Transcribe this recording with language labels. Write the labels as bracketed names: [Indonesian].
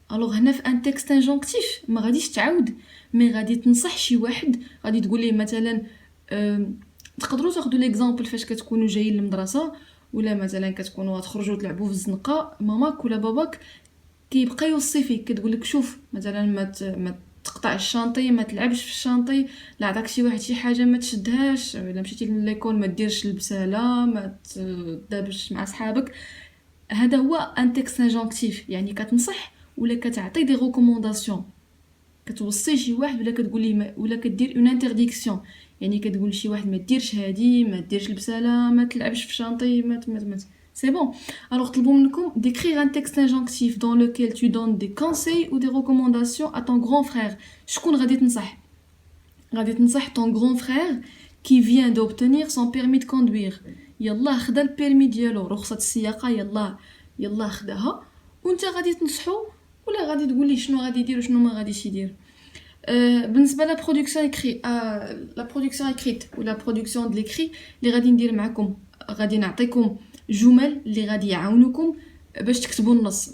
[Arabic] الوغ هنا في ان تكست انجونكتيف ما غاديش تعاود، مي غادي تنصح شي واحد، غادي تقول ليه مثلا تقدروا تاخذوا ليكزامبل فاش كتكونوا جايين للمدرسه ولا مثلا كتكونوا تخرجوا تلعبوا في الزنقه، ماماك ولا باباك كيبقى يوصي فيك، كتقول لك شوف مثلا ما تقطعش الشانطي، ما تلعبش في الشانطي، لا عطاك شي واحد شي حاجه ما تشدهاش، الا مشيتي لليكول ما ديرش البساله، ما تدابش مع صحابك. هذا هو ان تكست انجونكتيف، يعني كتنصح ولا كتعطي دي ريكومونداسيون، كتوصي شي واحد ولا كتقول ليه ولا كدير اون انترديكسيون، يعني كتقول شي واحد ما ديرش هادي، ما ديرش البساله، ما تلعبش في شانطي، ما سي بون. [French] alors [Arabic] طلبوا منكم [French] d'écrire un texte injonctif dans lequel tu donnes des conseils ou des recommandations à ton grand frère. [Arabic] شكون غادي تنصح؟ غادي تنصح [French] ton grand frère qui vient d'obtenir son permis de conduire. [Arabic] يلا خدا البيرمي ديالو، رخصه السياقه، يلا خداها، وانت غادي تنصحو ولا غادي تقول ليه شنو غادي يدير وشنو ما غاديش يدير. بالنسبه لا برودكسيون اكري، لا برودكسيون اكريت ولا برودكسيون د ليكري اللي غادي ندير معكم، غادي نعطيكم جمل اللي غادي يعاونوكم باش تكتبوا النص.